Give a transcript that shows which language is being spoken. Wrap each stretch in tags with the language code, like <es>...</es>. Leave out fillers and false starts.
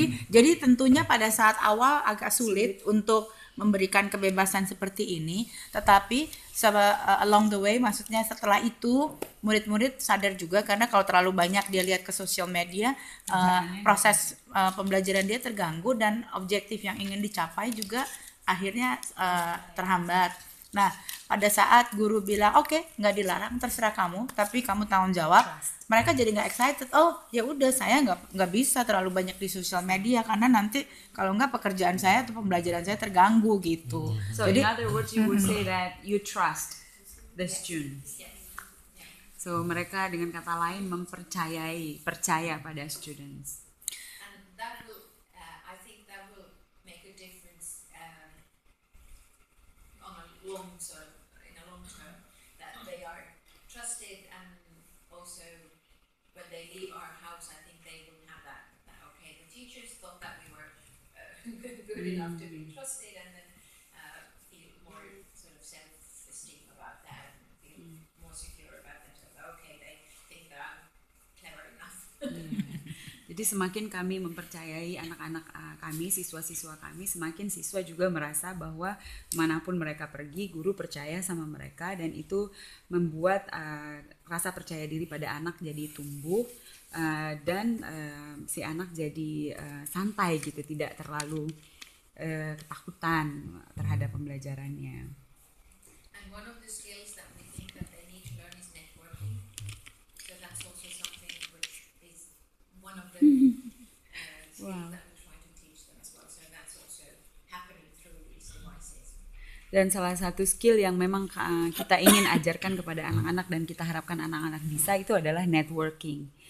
<id>Jadi tentunya pada saat awal agak sulit untuk memberikan kebebasan seperti ini, tetapi</id> <en>along the way,</en> <id>maksudnya setelah itu murid-murid sadar juga, karena kalau terlalu banyak dia lihat ke sosial media, proses pembelajaran dia terganggu dan objektif yang ingin dicapai juga akhirnya terhambat. Nah, pada saat guru bilang oke, nggak dilarang, terserah kamu, tapi kamu tanggung jawab, mereka jadi nggak excited. Oh, ya udah, saya nggak bisa terlalu banyak di sosial media karena nanti kalau nggak pekerjaan saya atau pembelajaran saya terganggu gitu.</id> <en>So in other words, you would say that you trust the students.</en> <id>So mereka dengan kata lain percaya pada students.</id> <en>And that will, I think that will make a difference on a long term, in a long term, that they are trusted, and also when they leave our house, I think they will have that okay, the teachers thought that we were good enough to be trusted, and then feel more sort of self-esteem about that, and feel more secure about themselves. Okay, they think that I'm clever enough.</en> <id>Jadi semakin kami mempercayai anak-anak kami, siswa-siswa kami, semakin siswa juga merasa bahwa manapun mereka pergi, guru percaya sama mereka, dan itu membuat rasa percaya diri pada anak jadi tumbuh, dan si anak jadi santai gitu, tidak terlalu ketakutan terhadap pembelajarannya.</id> <en>And one of the skills that we think that they need to learn is networking. So that's also something which is one of the skills that we try to teach them as well. So that's also happening through these devices.</en> <id>Dan salah satu skill yang memang kita ingin ajarkan kepada anak-anak dan kita harapkan anak-anak bisa itu adalah networking.</id>